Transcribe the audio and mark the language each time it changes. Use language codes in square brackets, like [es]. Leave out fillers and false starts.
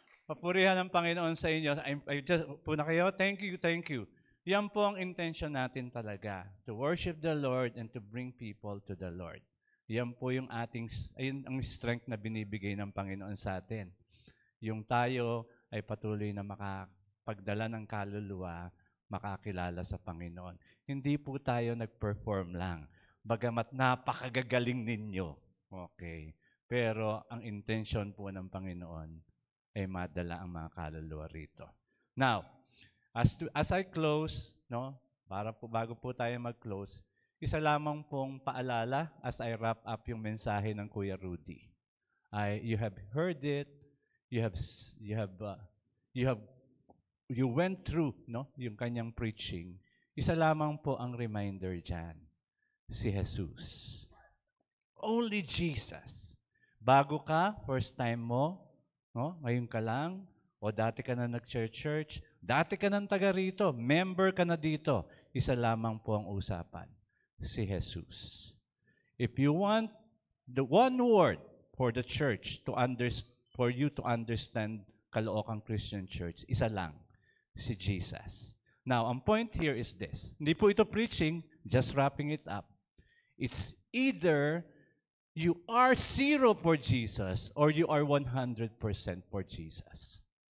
[tl] Papurihan ng Panginoon sa inyo. Puna kayo, [en] thank you. [tl] Yan po ang intention natin talaga. [en] To worship the Lord and to bring people to the Lord. [tl] Yan po yung ayun ang strength na binibigay ng Panginoon sa atin. Yung tayo ay patuloy na makapagdala ng kaluluwa, makakilala sa Panginoon. Hindi po tayo nag-perform lang. Bagamat napakagagaling ninyo. Okay. Pero ang intention po ng Panginoon ay madala ang mga kaluluwa rito. Now, [en] as I close, [tl] no, bago po tayo mag-close, isa lamang pong paalala [en] as I wrap up [tl] yung mensahe ng Kuya Rudy. [en] You have heard it, you have s- you have you went through, no, [tl] yung kanyang [en] preaching. [tl] Isa lamang po ang reminder diyan, si Jesus. Only Jesus. Bago ka, first time mo, no, ngayon ka lang, o dati ka na nag-church, dati ka nang taga rito, member ka na dito, isa lamang po ang usapan, si Jesus. [en] If you want the one word for the church for you to understand Caloocan Christian Church, [tl] isa lang, si Jesus. [en] Now, ang point here is this. [tl] Hindi po ito [en] preaching, just wrapping it up. It's either you are 0 for Jesus or you are 100% for Jesus.